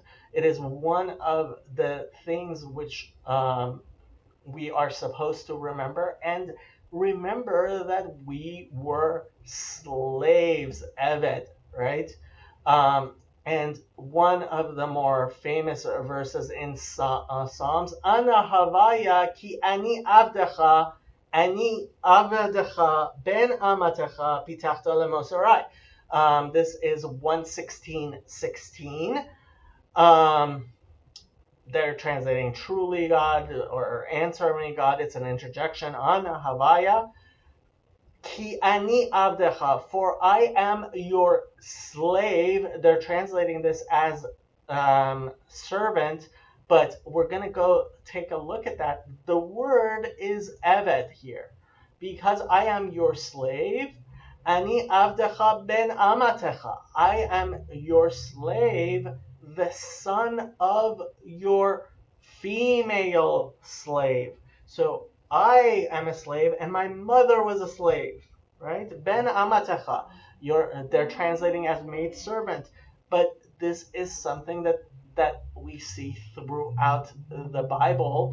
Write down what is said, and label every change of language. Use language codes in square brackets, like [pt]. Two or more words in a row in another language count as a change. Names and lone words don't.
[en] It is one of the things which we are supposed to remember, and remember that we were slaves, Eved, right? And one of the more famous verses in Psalms, [he] אנה הויה כי אני עבדך בן אמתך פתחת למוסרי. [en] This is 116:16. They're translating truly God or answer me God. It's an interjection. [he] אנה הויה כי אני עבדך, [en] for I am your slave. They're translating this as servant, but we're going to go take a look at that. The word is eved here. Because I am your slave, [he] אני עבדך בן אמתך, [en] I am your slave, the son of your female slave. So I am a slave, and my mother was a slave, right? [he] בן אמתך. [en] They're translating as maid servant, but this is something that we see throughout the Bible.